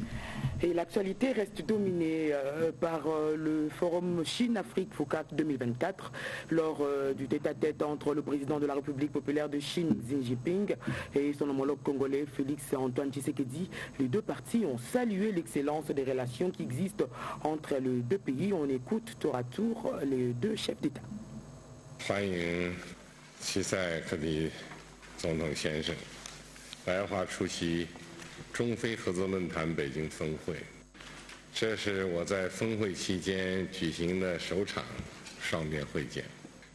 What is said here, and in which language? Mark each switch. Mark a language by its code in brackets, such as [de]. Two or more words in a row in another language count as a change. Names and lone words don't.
[fr] Et l'actualité reste dominée par le forum Chine-Afrique FOCAC 2024 lors du tête-à-tête entre le président de la République populaire de Chine, Xi Jinping, et son homologue congolais, Félix Antoine Tshisekedi. Les deux parties ont salué l'excellence des relations qui existent entre les deux pays. On écoute tour à tour les deux chefs d'État. [zh] 来华出席中非合作论坛北京峰会，这是我在峰会期间举行的首场双边会见。